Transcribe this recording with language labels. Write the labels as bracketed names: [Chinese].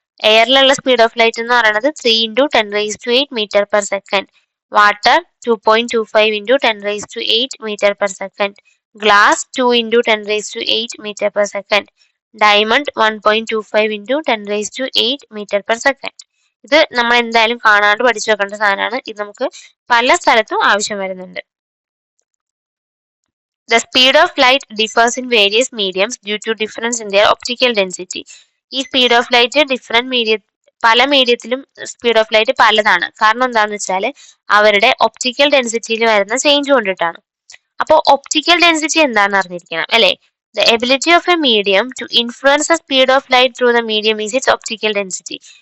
[English] എയറിലുള്ള speed of light [Malayalam] എന്ന് പറയുന്നത് [English] 3 × 10⁸ metre per second, water 2.25 × 10⁸ metre per second, glass 2 × 10⁸ metre per second, diamond 1.25 × 10⁸ metre per second. [Malayalam] ഇത് നമ്മൾ എന്തായാലും കാണാണ്ട് പഠിച്ചു വെക്കേണ്ട സാധനമാണ്. ഇത് നമുക്ക് പല സ്ഥലത്തും ആവശ്യം വരുന്നുണ്ട്. [English] The speed of light differs in various mediums due to difference in their optical density. [Malayalam] ഈ സ്പീഡ് ഓഫ് ലൈറ്റ് പല മീഡിയത്തിലും സ്പീഡ് ഓഫ് ലൈറ്റ് പലതാണ്. കാരണം എന്താണെന്ന് വെച്ചാൽ അവരുടെ ഒപ്റ്റിക്കൽ ഡെൻസിറ്റിയിൽ വരുന്ന ചേഞ്ച് കൊണ്ടിട്ടാണ്. അപ്പോൾ ഒപ്റ്റിക്കൽ ഡെൻസിറ്റി എന്താണെന്ന് അറിഞ്ഞിരിക്കണം അല്ലേ? [English] The ability of a medium to influence the speed of light through the medium is its optical density.